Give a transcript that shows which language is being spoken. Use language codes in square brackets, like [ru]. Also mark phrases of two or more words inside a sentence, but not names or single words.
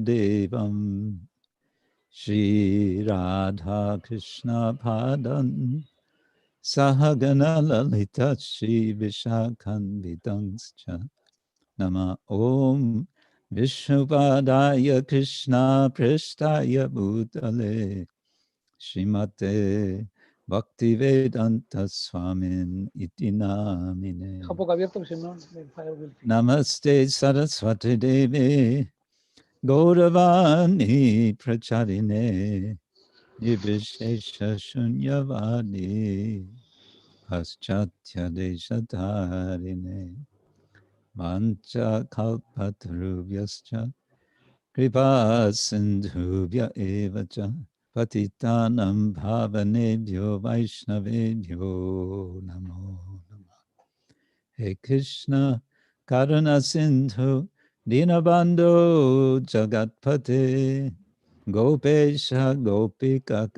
[sa] Devam Shri Radha Krishna Padan Sahagana Lalita Shri Vishakhan Vidangscha Nama Om Vishnupadaya Krishna Prestaya Bhutale Srimate Bhaktivedanta Swamin Iti Namine [es] Deja un poco abierto, porque si no me falla el wifi. [sa] Namaste Saraswati Devi Gauravani Pracharine Nivishesha Shunyavadi Paschatya Deshatarine Mancha Kalpatarubhyascha Kripa Sindhubhya Evacha Patitanam Bhavanebhyo Vaishnavebhyo Namo Namah He Krishna Karuna Sindhu Dinabandhu Jagatpate Gopesha Gopika